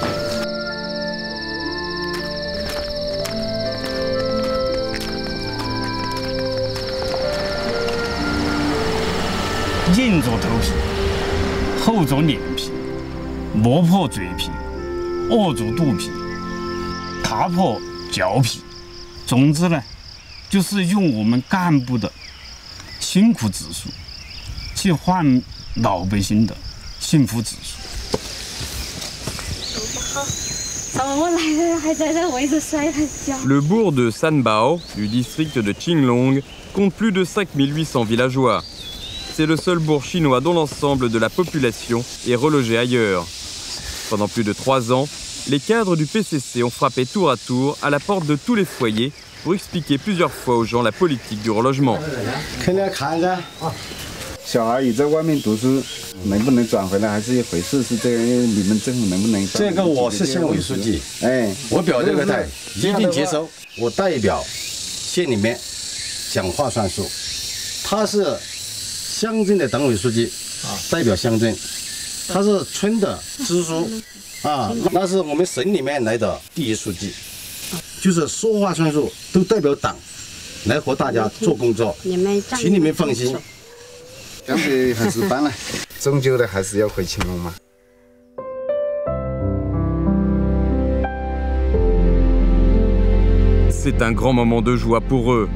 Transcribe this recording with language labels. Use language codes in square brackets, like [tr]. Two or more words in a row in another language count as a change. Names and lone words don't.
[zh] 硬着头皮，厚着脸皮，磨破嘴皮，握住肚皮，踏破脚皮。总之呢，就是用我们干部的辛苦指数，去换老百姓的幸福指数。我来了，还在这位置摔了跤。 [fr] Le bourg de Sanbao, du district de Qinglong, compte plus de 5800 villageois. C'est le seul bourg chinois dont l'ensemble de la population est relogée ailleurs. Pendant plus de 3 ans, les cadres du PCC ont frappé tour à tour à la porte de tous les foyers pour expliquer plusieurs fois aux gens la politique du relogement. [zh] 肯定要看噻，小孩也在外面读书，能不能转回来还是一回事，是这个你们政府能不能？这个我是县委书记，我表这个态，一定接收。我代表县里面讲话算数，他是 乡镇的党委书记，代表乡镇，他是村的支书，那是我们省里面来的第一书记，就是说话算数，都代表党来和大家做工作，请你们放心。干脆还是搬了，终究的还是要回青龙嘛。 [fr] C'est un grand moment de joie pour eux.